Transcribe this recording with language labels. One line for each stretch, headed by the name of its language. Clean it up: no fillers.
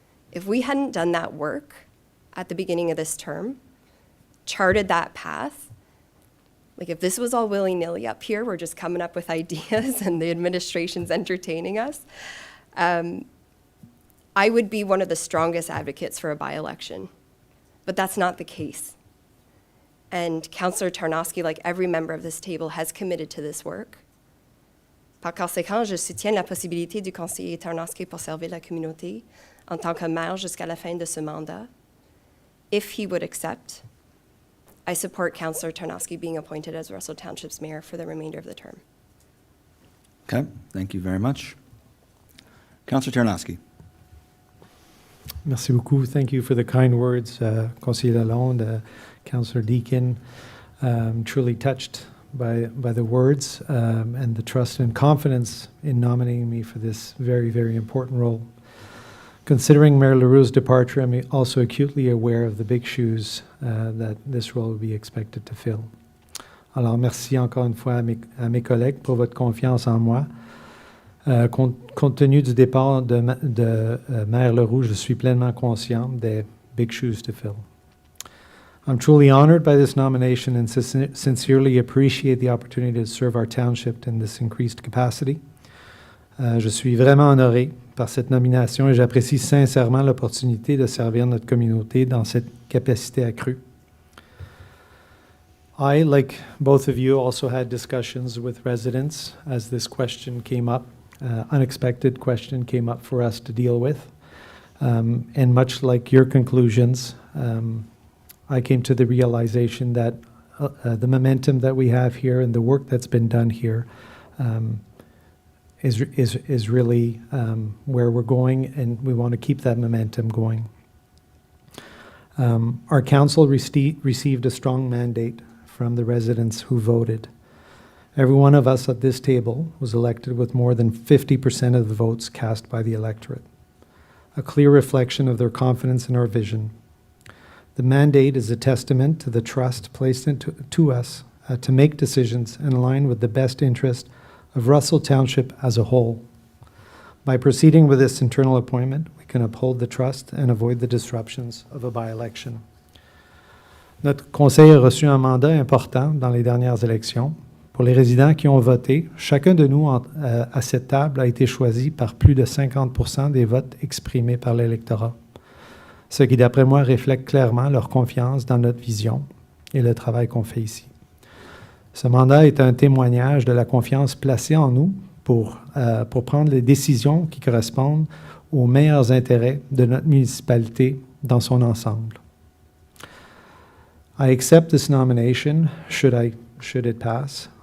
English: If we hadn't done that work at the beginning of this term, charted that path, like if this was all willy-nilly up here, we're just coming up with ideas and the administration's entertaining us, I would be one of the strongest advocates for a by-election. But that's not the case. And Councillor Tarnowski, like every member of this table, has committed to this work.
French: Par conséquent, je soutiens la possibilité du conseiller Tarnowski pour servir la communauté en tant que maire jusqu'à la fin de ce mandat.
English: if he would accept, I support Councillor Tarnowski being appointed as Russell Township's mayor for the remainder of the term. Okay, thank you very much. Councillor Tarnowski.
French: Merci beaucoup.
English: Thank you for the kind words, Conseiller Lalonde, Councillor Deakin. Truly touched by the words and the trust and confidence in nominating me for this very, very important role. Considering Mayor Leroux's departure, I'm also acutely aware of the big shoes that this role will be expected to fill.
French: Alors, merci encore une fois à mes collègues pour votre confiance en moi. Compte tenu du départ de Maire Leroux, je suis pleinement conscient des
English: big shoes to fill. I'm truly honored by this nomination and sincerely appreciate the opportunity to serve our township in this increased capacity.
French: Je suis vraiment honoré par cette nomination et j'apprécie sincèrement l'opportunité de servir notre communauté dans cette capacité accrue.
English: I, like both of you, also had discussions with residents as this question came up. Unexpected question came up for us to deal with. And much like your conclusions, I came to the realization that the momentum that we have here and the work that's been done here is really where we're going, and we want to keep that momentum going. Our council received a strong mandate from the residents who voted. Every one of us at this table was elected with more than 50% of the votes cast by the electorate, a clear reflection of their confidence in our vision. The mandate is a testament to the trust placed into us to make decisions in line with the best interest of Russell Township as a whole. By proceeding with this internal appointment, we can uphold the trust and avoid the disruptions of a by-election.
French: Notre conseil a reçu un mandat important dans les dernières élections. Pour les résidents qui ont voté, chacun de nous à cette table a été choisi par plus de 50% des votes exprimés par l'électorat, ce qui, d'après moi, reflète clairement leur confiance dans notre vision et le travail qu'on fait ici. Ce mandat est un témoignage de la confiance placée en nous pour prendre les décisions qui correspondent aux meilleurs intérêts de notre municipalité dans son ensemble.
English: I accept this nomination, should it pass.